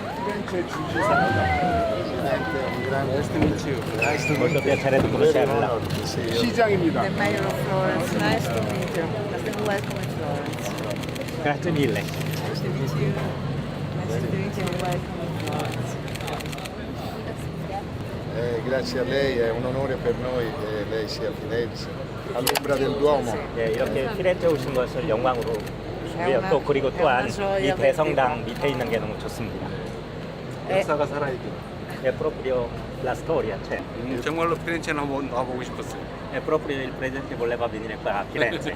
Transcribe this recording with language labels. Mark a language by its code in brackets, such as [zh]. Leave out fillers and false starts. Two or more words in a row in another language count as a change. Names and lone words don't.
[it] Molto piacere di conoscerla. [ko] 시장입니다. [en] The mayor of Florence. Nice to meet you. Welcome in Florence. [it] Grazie mille. [en] Nice to meet you. Nice to meet you. Welcome in Florence. [it] grazie a lei, è un onore per noi che lei sia a Firenze, all'ombra del Duomo. [ko] 네, 이렇게 피렌체 오신 것을 영광으로 보고요. 또 그리고 또한 이 대성당 밑에 있는 게 너무 좋습니다. 역사가 살아있고. [it] È proprio la storia, c'è. [ko] 정말로 피렌체는 한번 와보고 싶었어요. [it] È proprio il presidente voleva venire qua a Firenze.